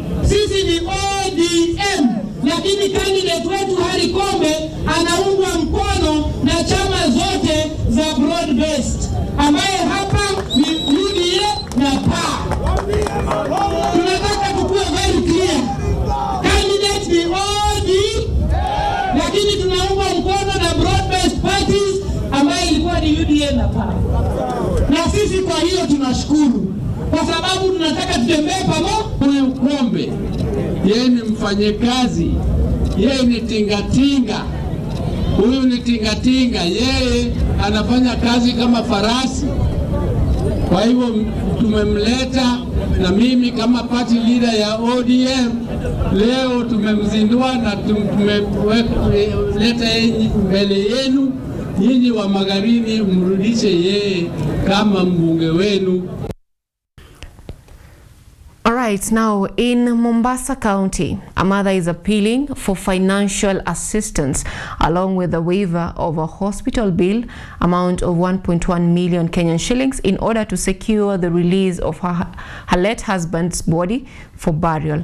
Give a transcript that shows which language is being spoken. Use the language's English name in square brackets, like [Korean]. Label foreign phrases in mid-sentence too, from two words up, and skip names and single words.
[Swahili] Sisi ni ODM, lakini candidate wetu Harry Kombe anaungwa mkono na chama zote za [English] broad based, [Swahili] ambaye hapa ni UDA na PA. Tunataka tukue [English] very clear, [Swahili] candidate ni ODM, lakini tunaungwa mkono na [English] broad based parties [Swahili] ambaye ilikuwa ni UDA na PA. Na sisi kwa hiyo tunashukuru, kwa sababu tunataka tutembee pamoja. Huyu Kombe yeye ni mfanyakazi, yeye ni tingatinga. Huyu ni tingatinga, yeye anafanya kazi kama farasi. Kwa hivyo tumemleta, na mimi kama [English] party leader [Swahili] ya ODM leo tumemzindua na tumeleta mbele yenu nyinyi wa Magarini, mrudishe yeye kama mbunge wenu. [English] All right, now in Mombasa County, a mother is appealing for financial assistance along with the waiver of a hospital bill amount of 1.1 million Kenyan shillings in order to secure the release of her late husband's body for burial.